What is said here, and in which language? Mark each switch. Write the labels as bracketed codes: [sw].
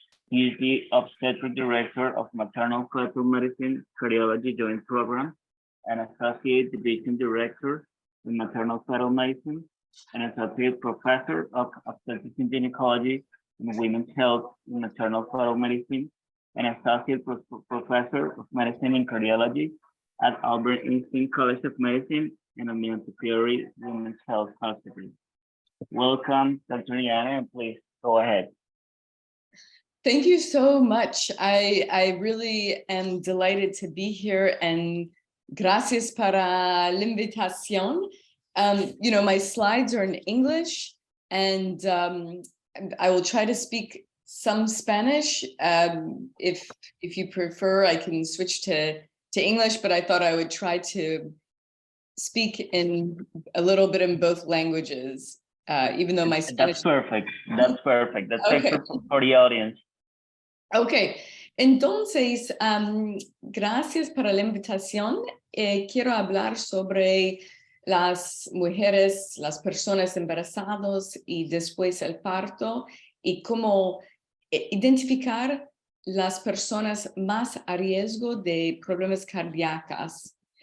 [en] He is the Obstetric Director of Maternal Fetal Medicine Cardiology Joint Program and Associate Division Director in Maternal Fetal Medicine and Associate Professor of Obstetrics and Gynecology in Women's Health in Maternal Fetal Medicine and Associate Professor of Medicine in Cardiology at Albert Einstein College of Medicine and Amiens Superior Women's Health Hospital. Welcome, Dr. Diana, and please go ahead. Thank you so much. I really am delighted to be here, and [es] gracias para la invitación. [en] My slides are in English, and I will try to speak some Spanish. If you prefer, I can switch to English, but I thought I would try to speak in a little bit in both languages, even though my Spanish... That's perfect. That's perfect. That's okay. perfect for the audience. [es] Ok, entonces, gracias para la invitación. Quiero hablar sobre las mujeres, las personas embarazadas y después el parto y cómo identificar las personas más a riesgo de problemas cardíacos.